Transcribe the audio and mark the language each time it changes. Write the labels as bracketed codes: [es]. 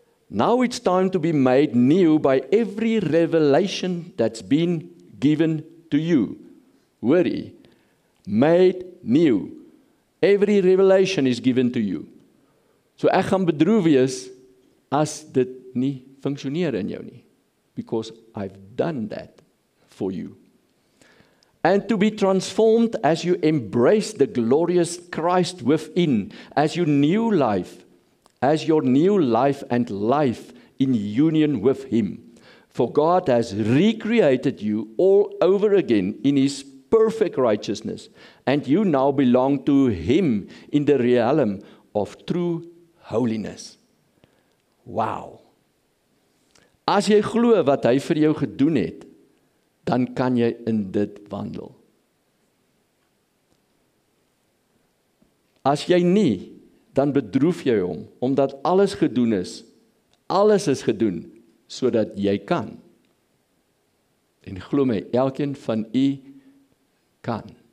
[en] Now it's time to be made new by every revelation that's been given to you. Hoorie, made new. Every revelation is given to you. [af] So ek gaan bedroef wees as dit nie funksioneer in jou nie. [en] Because I've done that for you. And to be transformed as you embrace the glorious Christ within, as your new life and life in union with Him. For God has recreated you all over again in His perfect righteousness, and you now belong to Him in the realm of true holiness. Wow! [af] As jy glo wat hy vir jou gedoen het, dan kan jy in dit wandel. As jy nie, dan bedroef jy hom, omdat alles gedoen is. Alles is gedoen, sodat jy kan. En glo my, elkeen van u kan.